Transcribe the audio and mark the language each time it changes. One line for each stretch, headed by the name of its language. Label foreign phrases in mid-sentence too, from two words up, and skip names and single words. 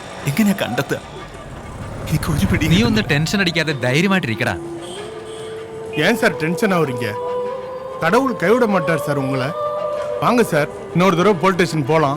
Malayalam: എങ്ങനെയാ കണ്ടെത്തുക? എനിക്ക് ഒരു പിടി. നീ ഒന്ന് ടെൻഷൻ അടിക്കാതെ ധൈര്യമായിട്ടിരിക്കടാ.
Tamil: ஏன் சார் டென்ஷன் ஆகுறீங்க? கடவுள் கைவிட மாட்டார் சார் உங்களை. வாங்க சார், இன்னொரு தடவை போலீஸ் ஸ்டேஷன் போகலாம்.